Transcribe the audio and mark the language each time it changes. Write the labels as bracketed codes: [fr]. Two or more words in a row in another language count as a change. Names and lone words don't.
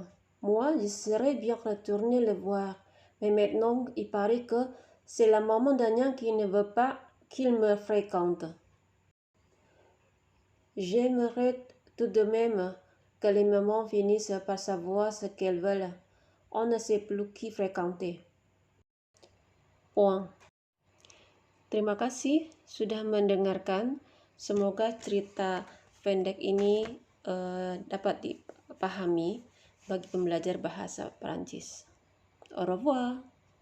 [fr] Moi, je serais bien retournée le voir, mais maintenant, il paraît que c'est la maman d'Agnan qui ne veut pas qu'il me fréquente. J'aimerais tout de même que les mamans finissent par savoir ce qu'elles veulent. On ne sait plus qui fréquenter. Point. [id] Terima kasih sudah mendengarkan. Semoga cerita pendek ini dapat dipahami bagi pembelajar bahasa Perancis. [fr] Au revoir.